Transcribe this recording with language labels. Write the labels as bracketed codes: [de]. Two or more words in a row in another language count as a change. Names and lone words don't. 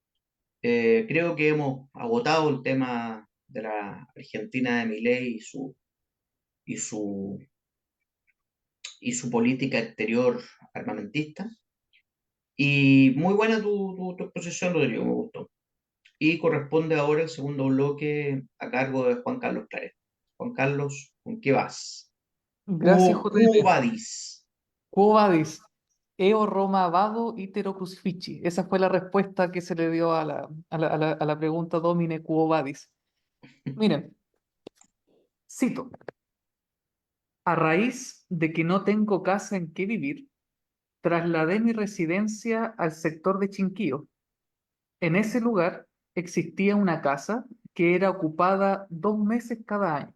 [es] Creo que hemos agotado el tema de la Argentina de Milei y su y su, y su política exterior armamentista. Y muy buena tu exposición, Rodrigo, me gustó. Y corresponde ahora el segundo bloque a cargo de Juan Carlos Claret. Juan Carlos, ¿con qué vas? Gracias, [la] Quo JM. vadis? Quo vadis? Eo Roma vado itero crucifici. [es] Esa fue la respuesta que se le dio a la pregunta [la] Domine quo vadis. [es] Miren, cito, a raíz de que no tengo casa en que vivir, trasladé mi residencia al sector de Chinquío. En ese lugar existía una casa que era ocupada 2 meses cada año.